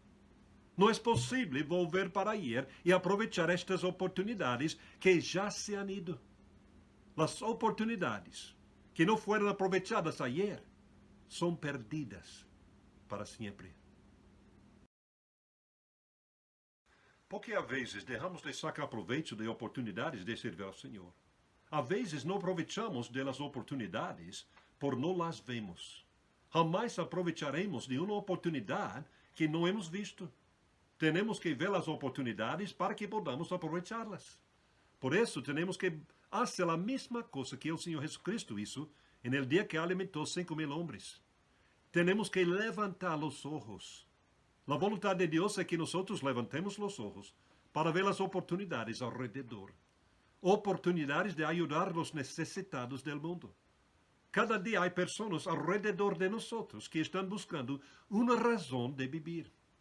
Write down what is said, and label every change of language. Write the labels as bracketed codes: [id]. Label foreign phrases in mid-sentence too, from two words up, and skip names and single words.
[es] No es posible volver para ayer y aprovechar estas oportunidades que ya se han ido. Las oportunidades que no fueron aprovechadas ayer son perdidas para siempre. [pt] Porque a vezes deixamos de sacar proveito de oportunidades de servir ao Senhor. A vezes não aproveitamos das oportunidades por não las vemos. Jamais aproveitaremos de uma oportunidade que não hemos visto. Temos que ver as oportunidades para que podamos aproveitá-las. Por isso, temos que fazer a mesma coisa que o Senhor Jesucristo [es] hizo en el dia [pt] que alimentou 5,000 homens. Temos que levantar os ojos. [es] La voluntad de Dios es que nosotros levantemos los ojos para ver las oportunidades alrededor. Oportunidades de ayudar a los necesitados del mundo. Cada día hay personas alrededor de nosotros que están buscando una razón de vivir.